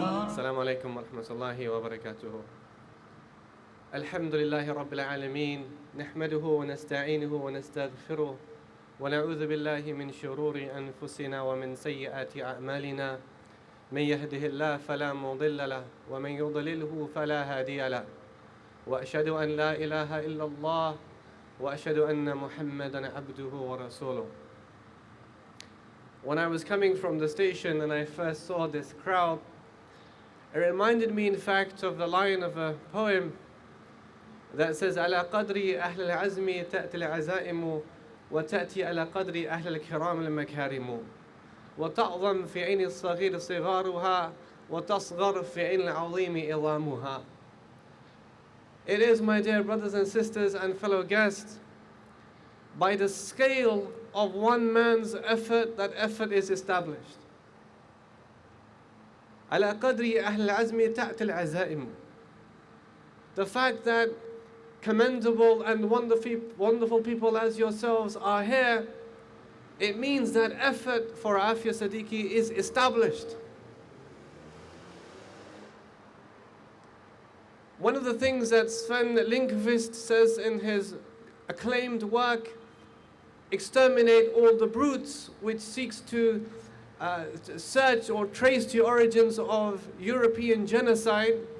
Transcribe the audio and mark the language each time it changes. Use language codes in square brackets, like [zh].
[ar] السلام عليكم ورحمة الله وبركاته. الحمد لله رب العالمين، نحمده ونستعينه ونستغفره ونعوذ بالله من شرور أنفسنا ومن سيئات أعمالنا. من يهده الله فلا مضل له ومن يضلله فلا هادي له، وأشهد أن لا إله إلا الله وأشهد أن محمدا عبده ورسوله. [en] When I was coming from the station and I first saw this crowd, it reminded me in fact of the line of a poem that says [ar] على قدر أهل العزم تأتي العزائم وتأتي على قدر أهل الكرام المكارم وتعظم في عين الصغير صغارها وتصغر في عين العظيم عظامها. [en] It is, my dear brothers and sisters and fellow guests, by the scale of one man's effort, that effort is established. [ar] على قدر أهل العزم تأتي العزائم. [en] The fact that commendable and wonderful people as yourselves are here, it means that effort for Aafia Siddiqui is established. One of the things that Sven Lindqvist says in his acclaimed work, Exterminate All the Brutes, which seeks to search or trace the origins of European genocide.